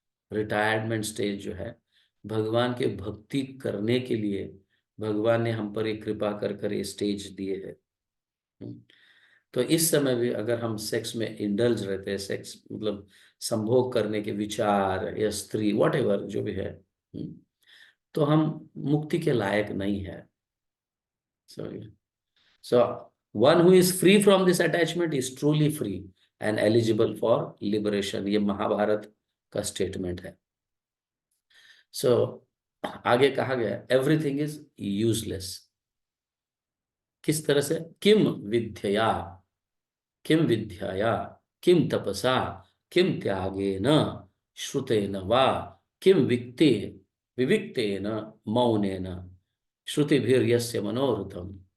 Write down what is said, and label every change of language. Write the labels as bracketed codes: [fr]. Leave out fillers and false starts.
[hi] Retirement stage जो है, भगवान के भक्ति करने के लिए भगवान ने हम पर एक कृपा कर कर ये स्टेज दिए है। हम्म। तो इस समय भी अगर हम सेक्स में इंडल्ज रहते हैं, सेक्स मतलब संभोग करने के विचार या स्त्री वॉट एवर जो भी है, तो हम मुक्ति के लायक नहीं है। [en] So one who is free from this attachment is truly free and eligible for liberation, [hi] ये महाभारत का स्टेटमेंट है। सो आगे कहा गया [en] Everything is useless. [hi] किस तरह से? [sa] विद्यया किम विद्यया किम तपसा किम त्यागेन श्रुतेन वा किम विक्ते विविक्तेन मौनेन श्रुतिभिर्यस्य मनोरथम।